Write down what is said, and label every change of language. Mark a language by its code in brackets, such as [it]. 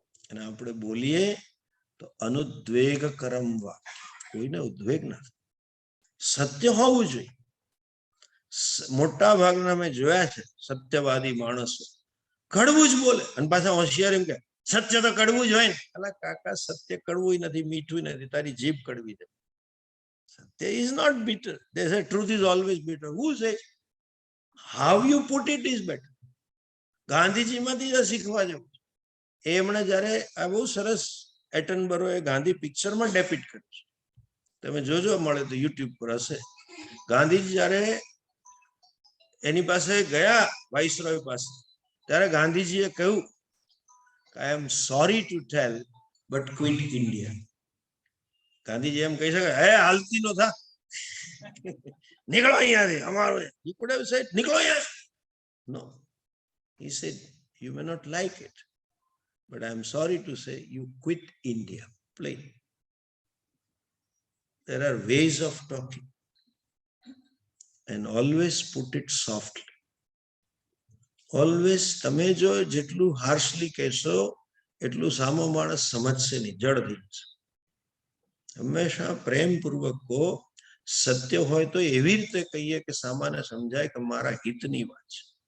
[gu] અને આપણે બોલીએ તો અનુદ્વેગ કરમ વાક્ય, કોઈને ઉદ્વેગ ના થાય. સત્ય હોવું જોઈએ. મોટા ભાગના મેં જોયા છે સત્યવાદી માણસો કડવું જ બોલે, અને પાછા હોશિયાર એમ કે સત્ય તો કડવું જ હોય ને. અલા કાકા, સત્ય કડવું નથી, મીઠું નથી, તારી જીભ કડવી છે. [en] સત્ય is not bitter. They say truth is always bitter. Who says? How you put it is better. [gu] ગાંધીજીમાંથી શીખવા જેવું. એમણે જયારે આ બહુ સરસ એટનબરો એ ગાંધી પિક્ચરમાં ડેપિટ કર્યું છે, તમે જોજો, મળે તો યુટ્યુબ પર હશે. ગાંધીજી જયારે એની પાસે ગયા, વાઇસરોય પાસે, ત્યારે ગાંધીજીએ કહ્યું કે [en] I am sorry to tell but quit India. [gu] Gandhiji એમ કહી શકે, હે હાલતી નો થા, નીકળો અહીંયાથી, અમારું [en] he could have said [gu] નીકળો અહીંયા. [en] No, he said you may not like it, but I am sorry to say you quit India, plain. There are ways of talking, and always put it softly. [gu] Always તમે જો જેટલું હાર્શલી કહેશો એટલું સામો માણસ સમજશે નહીં, જડથી. હંમેશા પ્રેમપૂર્વક કહો. સત્ય હોય તો એવી રીતે કહીએ કે સામાન્ય સમજાય કે મારા હિતની વાત છે.